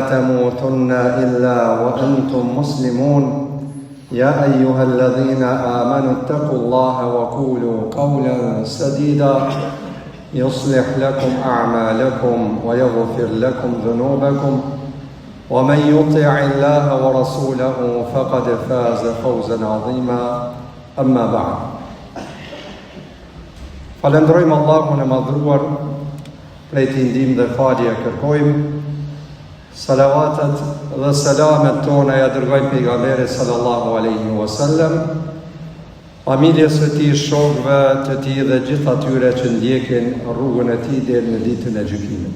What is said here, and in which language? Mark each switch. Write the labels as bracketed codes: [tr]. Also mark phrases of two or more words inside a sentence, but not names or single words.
[ar] تموتن إلا وأنتم مسلمون يا أيها الذين آمنوا اتقوا الله وقولوا قولا سديدا يصلح لكم أعمالكم ويغفر لكم ذنوبكم ومن يطع الله ورسوله فقد فاز فوزا عظيما أما بعد [sq] Falenderojmë Allahun e madhruar, prej t'i ndihmë dhe falje kërkojmë. Salavatet dhe selamet tona ja dërgojmë pejgamberit [ar] صلى الله عليه وسلم, [sq] familjes së tij, shokëve të tij dhe gjithë atyre që ndjekin rrugën e tij deri në ditën e gjykimit.